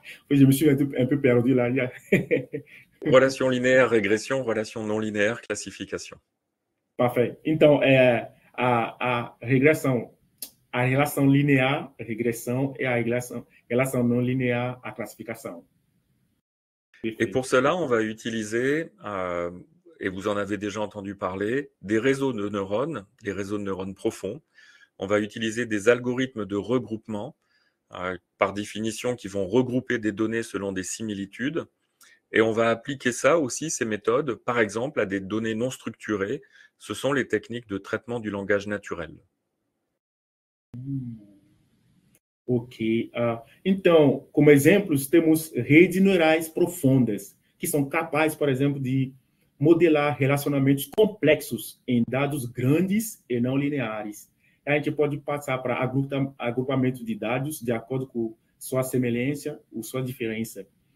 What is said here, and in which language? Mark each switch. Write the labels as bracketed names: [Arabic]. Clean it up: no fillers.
[French] Je me suis un peu perdu là. Relation linéaire, régression, relation non linéaire, classification. Parfait. [Portuguese] Então, a regressão, a relação linear, a regressão, e a relação não linear, a classificação. [French] Et pour cela, on va utiliser, et vous en avez déjà entendu parler, des réseaux de neurones, les réseaux de neurones profonds. On va utiliser des algorithmes de regroupement, par définition, qui vont regrouper des données selon des similitudes. Et on va appliquer ça aussi, ces méthodes, par exemple, à des données non structurées. Ce sont les techniques de traitement du langage naturel. Ok. [Portuguese] Então, como exemplos, temos redes neurais profundas, que são capazes, por exemplo, de modelar relacionamentos complexos em dados grandes e não lineares. A gente pode passar para agrupamento de dados de acordo com sua semelhança ou sua diferença.